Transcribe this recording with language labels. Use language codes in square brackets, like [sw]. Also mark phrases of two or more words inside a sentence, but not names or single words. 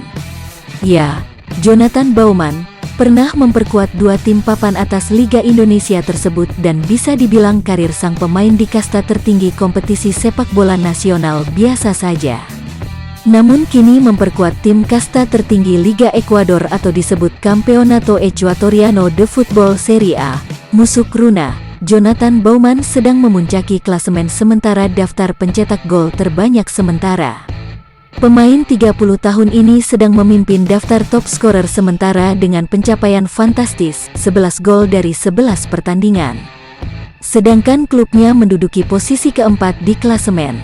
[id] Ya, Jonathan Baumann pernah memperkuat dua tim papan atas Liga Indonesia tersebut dan bisa dibilang karir sang pemain di kasta tertinggi kompetisi sepak bola nasional biasa saja. Namun kini memperkuat tim kasta tertinggi Liga Ekuador atau disebut Campeonato Ecuatoriano de Football Serie A, Musuk Runa. Jonathan Baumann sedang memuncaki klasemen sementara daftar pencetak gol terbanyak sementara. Pemain 30 tahun ini sedang memimpin daftar [en] top scorer [id] sementara dengan pencapaian fantastis 11 gol dari 11 pertandingan. Sedangkan klubnya menduduki posisi keempat di klasemen.